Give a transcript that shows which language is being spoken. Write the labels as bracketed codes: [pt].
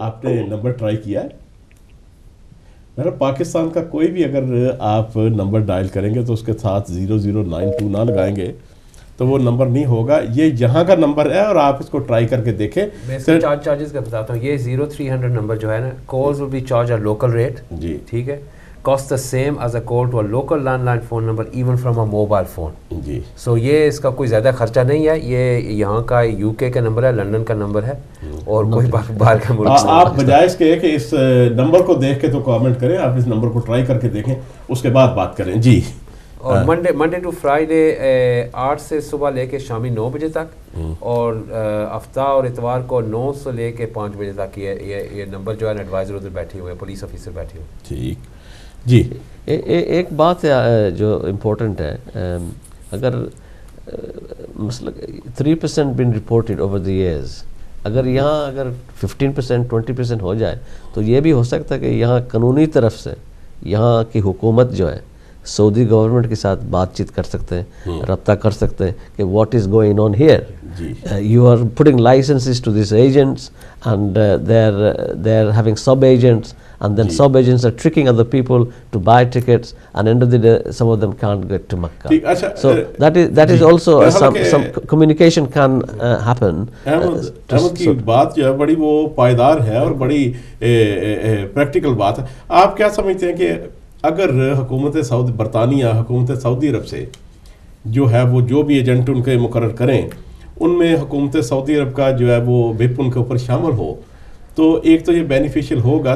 [ur] آپ نے number try کیا ہے؟ میرا پاکستان کا کوئی بھی اگر آپ نمبر ڈائل کریں گے تو اس کے ساتھ 0092 نہ لگائیں گے تو وہ نمبر نہیں ہوگا. یہ یہاں کا نمبر ہے اور آپ اس کو ٹرائی کر کے دیکھیں. میں اس کے چارجز کا بتاتا ہوں. یہ 0300 نمبر جو ہے نا, [en] Calls will be charge at local rate. [ur] جی ٹھیک ہے, [en] cost the same as a call to a local landline phone number even from a mobile phone. [ur] جی سو یہ اس کا کوئی زیادہ خرچہ نہیں ہے. یہ یہاں کا یو کے کا نمبر ہے, لندن کا نمبر ہے, اور کوئی باہر کا ملک سے. آپ بجائے اس کے کہ اس نمبر کو دیکھ کے تو کامنٹ کریں, آپ اس نمبر کو ٹرائی کر کے دیکھیں, اس کے بعد بات کریں. جی اور منڈے ٹو فرائیڈے 8 سے صبح لے کے شامی 9 بجے تک, اور ہفتہ اور اتوار کو 9 سے لے کے 5 بجے تک یہ نمبر جو ہے ایڈوائزر ادھر بیٹھے ہوئے ہیں, پولیس آفیسر بیٹھے ہوئے. ٹھیک جی. ایک بات ہے جو امپورٹنٹ ہے, اگر مثلا 3% [en] been reported over the years, [ur] اگر یہاں اگر 15% 20% ہو جائے تو یہ بھی ہو سکتا ہے کہ یہاں قانونی طرف سے یہاں کی حکومت جو ہے سعودی گورنمنٹ کے ساتھ بات چیت کر سکتے ہیں, رابطہ کر سکتے ہیں کہ [en] What is going on here. You are putting licences to these agents and they are having sub agents, and then sub agents are tricking other people to buy tickets, and end of the day some of them can't get to Makkah. So that is also some communication can happen. [ur] Ahmad کی بات جو ہے بڑی وہ پائیدار ہے اور بڑی پریکٹیکل بات ہے. آپ کیا سمجھتے ہیں کہ اگر حکومت سعودی برطانیہ حکومت سعودی عرب سے جو ہے وہ جو بھی ایجنٹ ان کے مقرر کریں ان میں حکومت سعودی عرب کا جو ہے وہ وپ ان کے اوپر شامل ہو, تو ایک تو یہ بینیفیشل ہوگا.